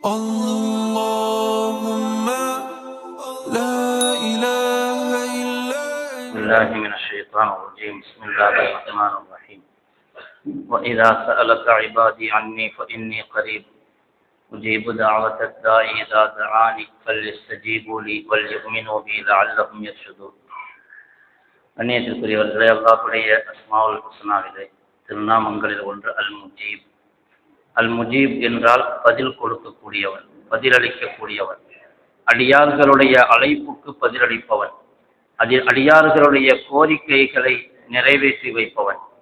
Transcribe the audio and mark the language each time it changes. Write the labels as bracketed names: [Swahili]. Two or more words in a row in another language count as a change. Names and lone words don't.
[Arabic] اللهم لا إله إلا بسم الله من الشيطان الرجيم. بسم الله الرحمن الرحيم. وإذا سألك عبادي عني فإني قريب أجيب دعوة الداعي إذا دعاني فليستجيبوا لي وليؤمنوا بي لعلهم يرشدون. [Tamil] அந்நியத்திற்குரியவர்களே, அல்லாஹ்வுடைய [Arabic] الأسماء الحسنى [Tamil] திருநாமங்களில் ஒன்று அல்-முஜீப். அல்-முஜீப் என்றால் பதில் கொடுக்கக்கூடியவன், பதிலளிக்கக்கூடியவன், அடியார்களுடைய அழைப்புக்கு பதிலளிப்பவன், அடியார்களுடைய கோரிக்கைகளை நிறைவேற்றி வைப்பவன்.